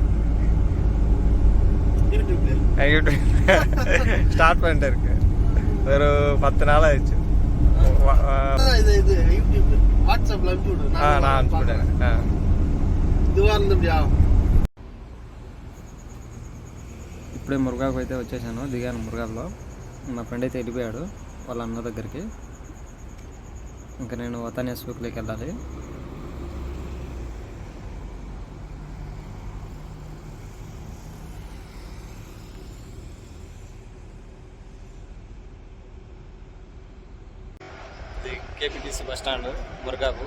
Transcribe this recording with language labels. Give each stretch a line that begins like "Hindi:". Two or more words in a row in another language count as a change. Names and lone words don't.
Tamil: யூடியூப் ஸ்டார்ட் பண்ணிட்டு இருக்கு. ஒரு 10 நாள் ஆயிடுச்சு. நான் அனுப்பிவிட்டேன்.
Telugu: ఇప్పుడే మురుగాకు అయితే వచ్చేసాను. దిగాను మురుగాకులో. మా ఫ్రెండ్ అయితే వెళ్ళిపోయాడు వాళ్ళ అన్న దగ్గరికి. ఇంకా నేను వతానే సూక్లోకి వెళ్ళాలి. KPTC బస్ స్టాండ్ మురుగాకు.